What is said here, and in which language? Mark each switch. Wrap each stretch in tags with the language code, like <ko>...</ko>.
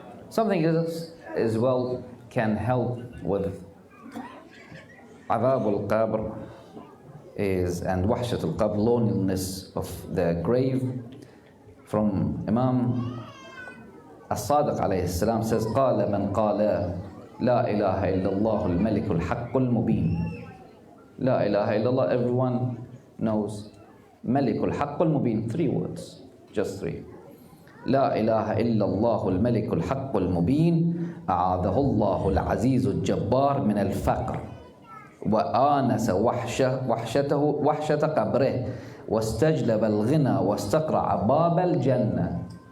<en>Something else as well can help with adhab al-qabr is, and wahshat al-qabr, loneliness of the grave. From Imam As-Sadiq alayhi salam says,</en> <ar>قال من قال لا إله إلا الله الملك الحق المبين.</ar> <en>La ilaha illallah, everyone knows. Malikul Haqqul Mubin, 3 words, just 3.</en> <ar>La ilaha illallah al-Malikul Haqqul Mubin, أعاذه الله العزيز الجبار من الفقر وآنس وحشة قبره واستجلب الغنى واستقرع باب الجنة.</ar>